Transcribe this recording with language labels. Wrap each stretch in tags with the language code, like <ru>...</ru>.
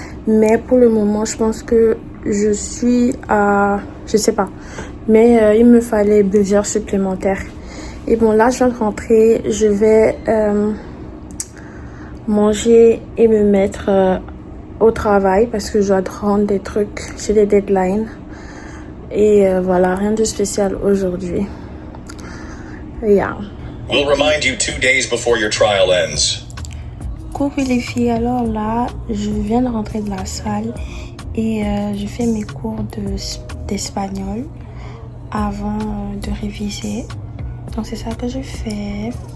<fr>Mais pour le moment je pense que je suis à, je sais pas, mais il me fallait 2 heures supplémentaires. Et bon là je viens de rentrer, je vais manger et me mettre au travail parce que je dois rendre des trucs, j'ai des deadlines. Et voilà, rien de spécial aujourd'hui.</fr> <en>Yeah. We'll remind you 2 days before your trial ends.</en> <fr>Coucou les filles, alors là, je viens de rentrer de la salle et je fais mes cours d'espagnol avant de réviser. Donc c'est ça que je fais.</fr>